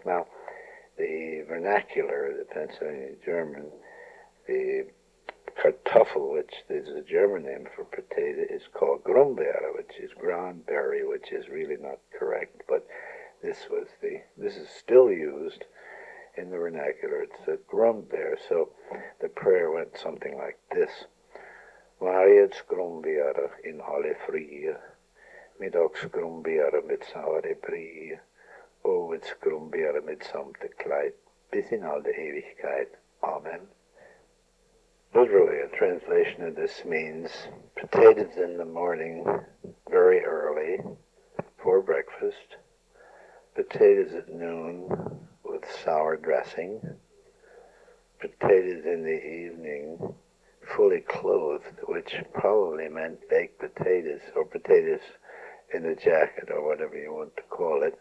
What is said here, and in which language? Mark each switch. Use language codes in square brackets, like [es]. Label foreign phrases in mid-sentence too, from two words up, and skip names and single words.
[en] Now, the vernacular, the Pennsylvania German, the Kartoffel, which is a German name for potato, is called Grumbeere, which is groundberry, which is really not correct, but this is still used in the vernacular. It's a Grumbeere, so the prayer went something like this: [pdc] Mariets Grumbeere in alle frie, middags Grumbeere mit saure brie, ovets Grumbeere mit samte Kleid, bis in alle Ewigkeit. [en] Amen. Literally, a translation of this means potatoes in the morning, very early, for breakfast, potatoes at noon with sour dressing, potatoes in the evening, fully clothed, which probably meant baked potatoes, or potatoes in a jacket, or whatever you want to call it.